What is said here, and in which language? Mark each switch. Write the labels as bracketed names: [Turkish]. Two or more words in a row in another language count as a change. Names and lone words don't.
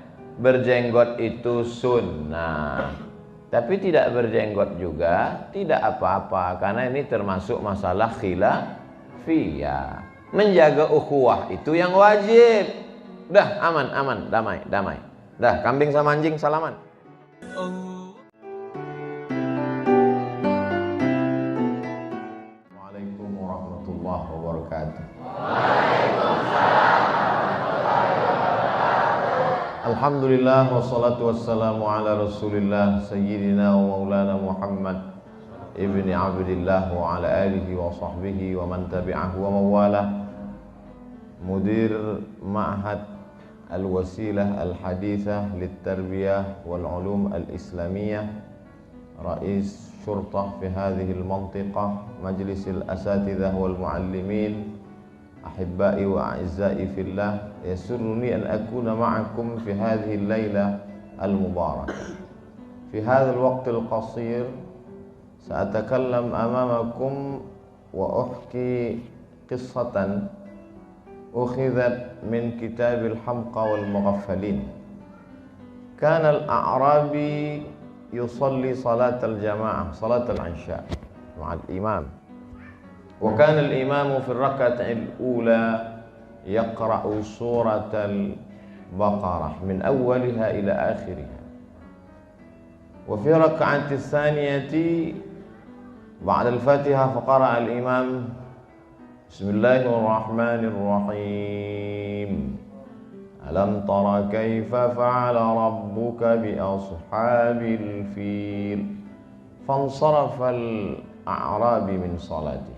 [Indonesian] Berjenggot itu sunnah, tapi tidak berjenggot juga tidak apa-apa, karena ini termasuk masalah khilafiyah. Menjaga ukhuwah itu yang wajib. Udah aman, damai. Dah, kambing sama anjing salaman. [Arabic] وعليكم السلام ورحمة الله وبركاته. الحمد لله والصلاة والسلام على رسول الله سيدنا ومولانا محمد ابن عبد الله وعلى آله وصحبه ومن تبعه ووالاه. مدير معهد الوسيلة الحديثة للتربية والعلوم الإسلامية، رئيس الشرطة في هذه المنطقة، مجلس الأساتذة والمعلمين، أحبائي وأعزائي في الله، يسرني أن أكون معكم في هذه الليلة المباركة. في هذا الوقت القصير سأتكلم أمامكم وأحكي قصة أخذت من كتاب الحمقى والمغفلين. كان الأعرابي يصلي صلاة الجماعة، صلاة العشاء مع الإمام. وكان الإمام في الركعة الأولى يقرأ سورة البقرة من أولها إلى آخرها، وفي الركعة الثانية بعد الفاتحة فقرأ الإمام بسم الله الرحمن الرحيم ألم تر كيف فعل ربك بأصحاب الفيل، فانصرف الأعرابي من صلاته.